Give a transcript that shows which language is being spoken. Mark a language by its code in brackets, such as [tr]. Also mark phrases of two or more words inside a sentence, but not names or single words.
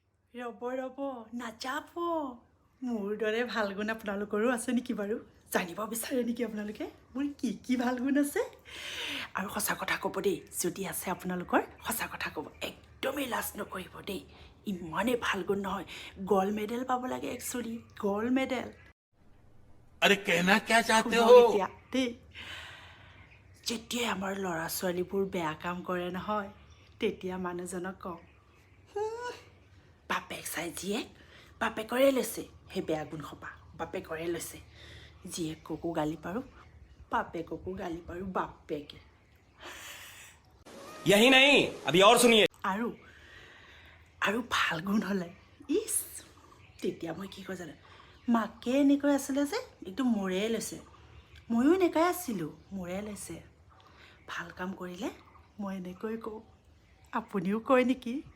[as] ৰ'ব নাযাব মোৰ দৰে ভাল গুণ আপোনালোকৰো আছে নেকি বাৰু জানিব বিচাৰে নেকি আপোনালোকে মোৰ কি ভাল গুণ আছে আৰু সঁচা কথা ক'ব দেই যদি আছে আপোনালোকৰ সঁচা কথা ক'ব একদমেই লাজ নকৰিব দেই ইমানেই ভাল গুণ নহয় [en] gold medal [as] পাব লাগে একচুৱেলি [en] gold medal [hi] अरे कहना क्या चाहते हो [as] এতিয়া দেই যেতিয়াই আমাৰ ল'ৰা ছোৱালীবোৰ বেয়া কাম কৰে নহয় তেতিয়া মানুহজনক কওঁ বাপেক চাই জীয়েক বাপেকৰে লৈছে সেই বেয়া গুণ সোপা বাপেকৰে লৈছে জীয়েককো গালি পাৰোঁ বাপেককো গালি পাৰোঁ বাপেকে [hi] यही नहीं अभी और सुनिए [as] আৰু ভাল গুণ হ'লে ইছ তেতিয়া মই কি কওঁ জানো মাকে এনেকৈ আছিলে যে একদম মোৰে লৈছে ময়ো এনেকৈ আছিলোঁ মোৰে লৈছে ভাল কাম কৰিলে মই এনেকৈ কওঁ আপুনিও কয় নেকি